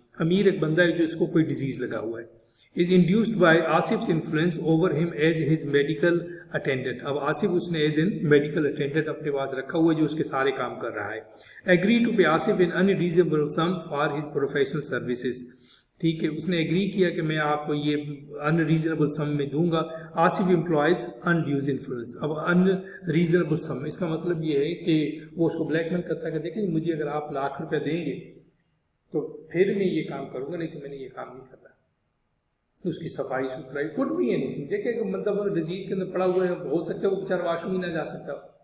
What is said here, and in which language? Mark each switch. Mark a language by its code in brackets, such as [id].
[ur] امیر ایک بندہ ہے جو اس کو کوئی ڈیزیز لگا ہوا ہے. [en] is induced by آصف's influence over him as his medical attendant. [ur] اب آصف اس نے [en] as in medical attendant [ur] اپنے پاس رکھا ہوا ہے جو اس کے سارے کام کر رہا ہے. [en] agree to pay Asif an unreasonable sum for his professional services. [ur] ٹھیک ہے، اس نے ایگری کیا کہ میں آپ کو یہ unreasonable sum میں دوں گا. [en] Asif employs undue influence. [ur] اب unreasonable sum اس کا مطلب یہ ہے کہ وہ اس کو بلیک میل کرتا ہے کہ دیکھیں مجھے اگر آپ ₹1,00,000 دیں گے تو پھر میں یہ کام کروں گا، نہیں تو میں نے یہ کام نہیں کرنا. اس کی صفائی ستھرائی کوڈ بھی اینی تھنگ. دیکھیں کہ مطلب ڈیزیز کے اندر پڑا ہوا ہے، ہو سکتا ہے وہ بیچارہ واش روم ہی نہ جا سکتا ہو.